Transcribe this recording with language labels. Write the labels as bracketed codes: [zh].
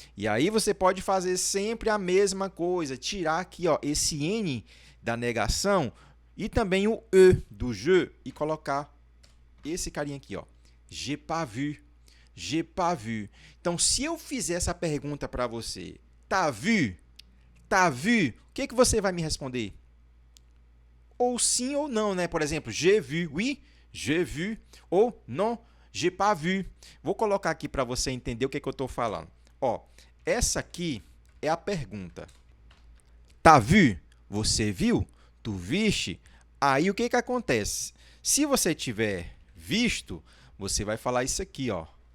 [pt] E aí você pode fazer sempre a mesma coisa. Tirar aqui, ó, esse N da negação e também o E do je e colocar esse carinha aqui, ó. [fr] J'ai pas vu. J'ai pas vu. [pt] Então, se eu fizer essa pergunta para você, [fr] tá vu? Tá vu? [pt] O que você vai me responder? Ou sim ou não, né? Por exemplo, [fr] j'ai vu, oui, j'ai vu, ou non, j'ai pas vu. [pt] Vou colocar aqui para você entender o que eu estou falando. Ó, essa aqui é a pergunta. [fr] Tá vu? [pt] Você viu? Tu viste? Aí o que acontece? Se você tiver visto, você vai falar isso aqui, ó.